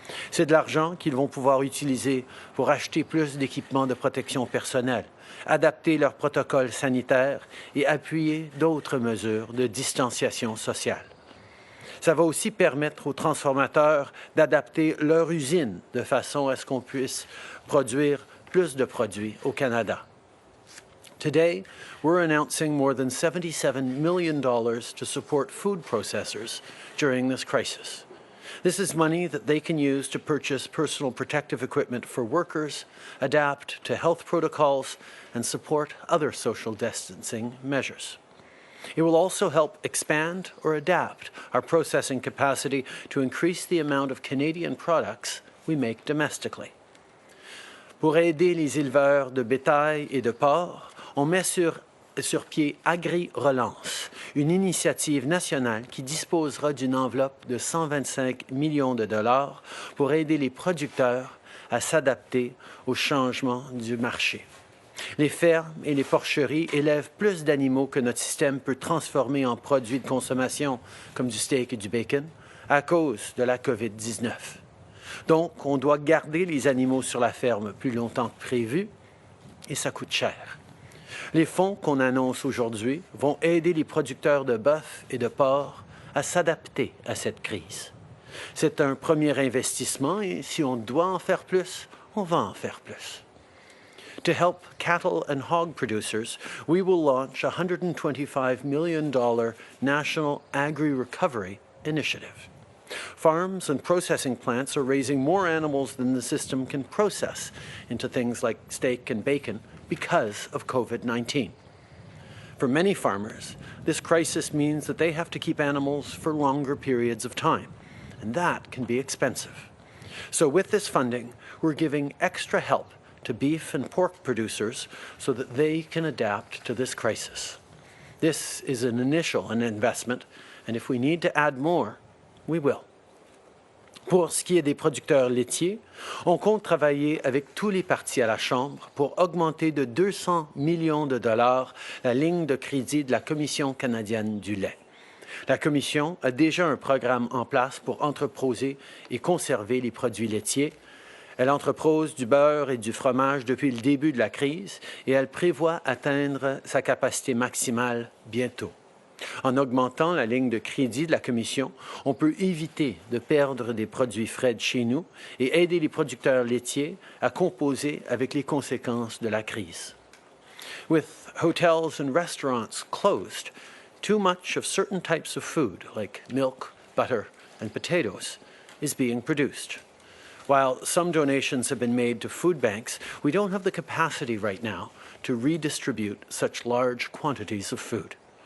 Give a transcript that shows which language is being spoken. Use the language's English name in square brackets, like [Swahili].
[French] C'est de l'argent qu'ils vont pouvoir utiliser pour acheter plus d'équipements de protection personnelle, adapter leurs protocoles sanitaires et appuyer d'autres mesures de distanciation sociale. Ça va aussi permettre aux transformateurs d'adapter leur usine de façon à ce qu'on puisse produire plus de produits au Canada. [English] Today, we're announcing more than $77 million to support food processors during this crisis. This is money that they can use to purchase personal protective equipment for workers, adapt to health protocols, and support other social distancing measures. It will also help expand or adapt our processing capacity to increase the amount of Canadian products we make domestically. [French] Pour aider les éleveurs de bétail et de porc, on met sur pied Agri-Relance, une initiative nationale qui disposera d'une enveloppe de 125 millions de dollars pour aider les producteurs à s'adapter aux changements du marché. Les fermes et les porcheries élèvent plus d'animaux que notre système peut transformer en produits de consommation, comme du steak et du bacon, à cause de la COVID-19. Donc, on doit garder les animaux sur la ferme plus longtemps que prévu, et ça coûte cher. Les fonds qu'on annonce aujourd'hui vont aider les producteurs de bœuf et de porc à s'adapter à cette crise. C'est un premier investissement et si on doit en faire plus, on va en faire plus. [English] To help cattle and hog producers, we will launch a $125 million National Agri-Recovery Initiative. Farms and processing plants are raising more animals than the system can process into things like steak and bacon because of COVID-19. For many farmers, this crisis means that they have to keep animals for longer periods of time, and that can be expensive. So with this funding, we're giving extra help to beef and pork producers so that they can adapt to this crisis. This is an initial investment, and if we need to add more, we will. [French] Pour ce qui est des producteurs laitiers, on compte travailler avec tous les partis à la Chambre pour augmenter de 200 millions de dollars la ligne de crédit de la Commission canadienne du lait. La Commission a déjà un programme en place pour entreposer et conserver les produits laitiers. Elle entrepose du beurre et du fromage depuis le début de la crise et elle prévoit atteindre sa capacité maximale bientôt. En augmentant la ligne de crédit de la Commission, on peut éviter de perdre des produits frais de chez nous et aider les producteurs laitiers à composer avec les conséquences de la crise. [English] With hotels and restaurants closed, too much of certain types of food, like milk, butter, and potatoes, is being produced. While some donations have been made to food banks, we don't have the capacity right now to redistribute such large quantities of food.